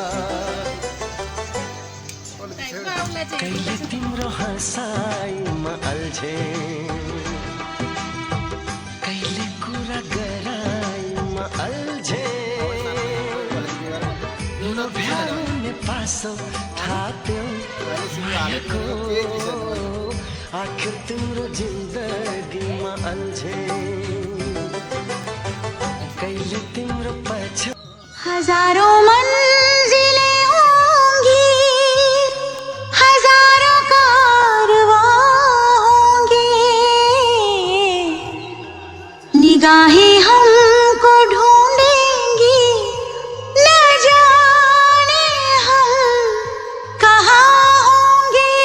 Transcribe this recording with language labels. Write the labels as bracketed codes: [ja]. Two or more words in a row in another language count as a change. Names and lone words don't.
[ne] कहिले तिम्रो हँसाइमा अल्झे कहिले कुरा गराइमा अल्झे लोभ्याउने पासो थाप्यौ मायाको आखिर तिम्रो जिन्दगीमा अल्झे कहिले तिम्रो पछि [hi] हजारों मंजिलें होंगी हजारों कारवां होंगे निगाहें हमको ढूंढेंगी न जाने हम कहाँ होंगे